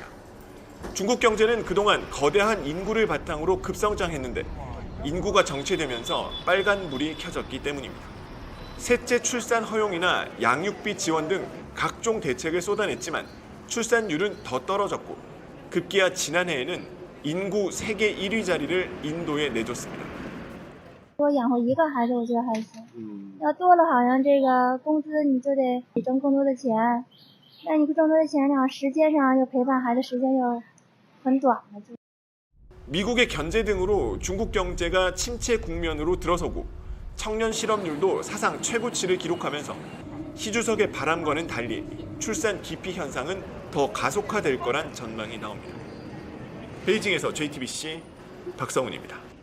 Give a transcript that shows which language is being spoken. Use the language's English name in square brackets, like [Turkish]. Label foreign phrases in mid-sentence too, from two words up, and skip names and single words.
[Korean] 중국 경제는 그동안 거대한 인구를 바탕으로 급성장했는데 인구가 정체되면서 빨간불이 켜졌기 때문입니다. 셋째 출산 허용이나 양육비 지원 등 각종 대책을 쏟아냈지만 출산율은 더 떨어졌고 급기야 지난해에는 인구 세계 1위 자리를 인도에 내줬습니다. [Chinese] 多养活一个孩子我觉得还行，要多了好像这个工资你就得挣更多的钱，那你挣多的钱呢，时间上又陪伴孩子时间又很短了。 [Korean] 미국의 견제 등으로 중국 경제가 침체 국면으로 들어서고 청년 실업률도 사상 최고치를 기록하면서 시 주석의 바람과는 달리 출산 기피 현상은 더 가속화될 거란 전망이 나옵니다. 베이징에서 JTBC 박성훈입니다.